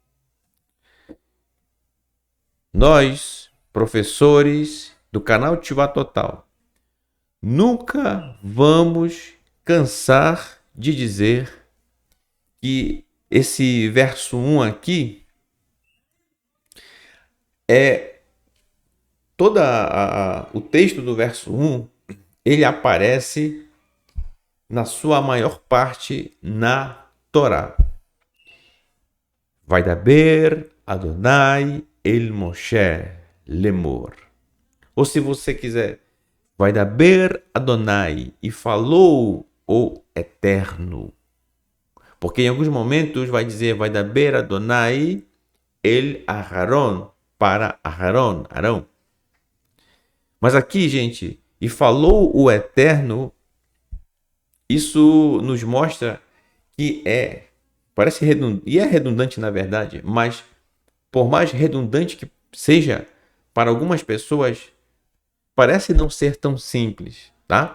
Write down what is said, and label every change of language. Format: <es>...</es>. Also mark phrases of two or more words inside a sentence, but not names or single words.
<pt>Nós, professores do canal Tivá Total, nunca vamos cansar de dizer que esse verso 1 aqui é o texto do verso 1, ele aparece na sua maior parte na Torá.</pt> <he>וידבר יהוה אל משה לאמר.</he> <pt>Ou se você quiser,</pt> <he>וידבר יהוה,</he> <pt>e falou o Eterno. Porque em alguns momentos vai dizer</pt> <he>וידבר יהוה אל אהרן,</he> <pt>para Aharon, Arão. Mas aqui, gente, e falou o Eterno, isso nos mostra que parece redundante, e é redundante na verdade, mas por mais redundante que seja, para algumas pessoas, parece não ser tão simples, tá?</pt>